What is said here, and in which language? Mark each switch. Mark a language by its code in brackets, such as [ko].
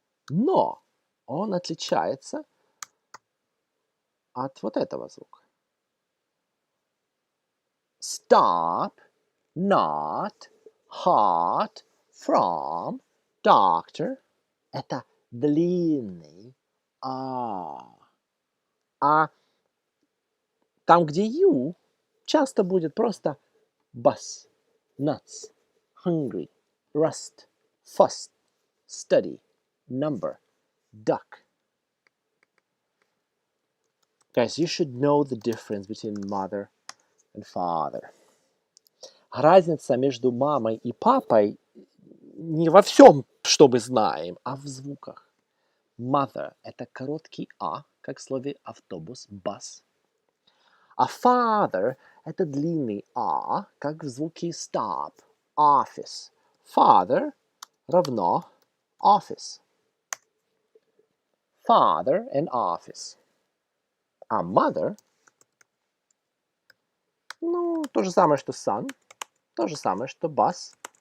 [ru] Но он отличается от вот этого звука. [en] Stop, not, hot, from, doctor. [ru] Это длинный А. А там, где [en] you, [ru] часто будет просто [en] bus, nuts, hungry, rust, fuss, study, number, duck. Guys, you should know the difference between mother and father. [ru] Разница между мамой и папой не во всем, что мы знаем, а в звуках. Mother – это короткий А, как в слове автобус, bus. А father – это длинный А, как в звуке stop, office. Father равно office. [en] Father and office. [ru] А mother, ну, то же самое, что son, то же самое, что bus,